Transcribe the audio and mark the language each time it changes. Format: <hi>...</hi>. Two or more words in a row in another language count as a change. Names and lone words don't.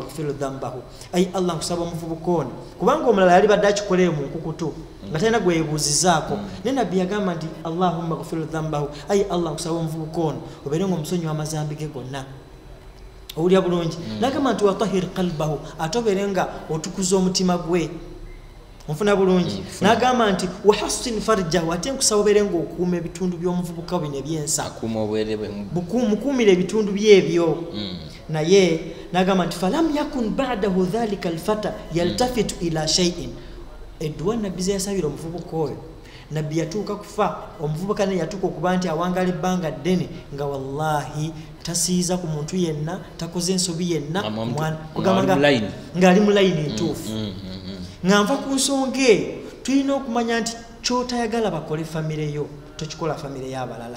<ar>اغفر ذنبه</ar> <lg>ayi allah kusaba omuvubuka ono kubanga omulala yali badde akikoleyo mu nkukutu nga talina gwe yebuuzizaako naye nabbi yagamba nti</lg> <ar>اللهم اغفر ذنبه</ar> <lg>ayi allah kusaba omuvubuka ono obeere nga omusonyi w'amazambi ge gonna owulya bulungi nagamba nti</lg> <ar>وطهر قلبه</ar> <lg>ate obeere nga otukuza omutima gwe onfuna bulungi nagamba nti</lg> <ar>وحصن فرجه</ar> <lg>ate nkusaba obeere nga okuuma ebitundu by'omuvubuka bino ebyensa akuuma obwere bwe mukuumire ebitundu byebyo naye nagamba nti</lg> <ar>فلم يكن بعده ذلك الفتى يلتفت إلى شيء.</ar> <lg>Edduwa nabbi ze yasabira omuvubuka oyo, nabbi yatuuka kufa, omuvubuka naye yatuuka okuba nti awangala ebbanga ddene nga wallahi tasiiza ku muntu yenna, takoze ensobi yenna, ng'ali mu layini entuufu. Nga nva ku nsonga eyo tulina okumanya nti kyotayagala bakole famire yo tokikola famire y'abalala.</lg>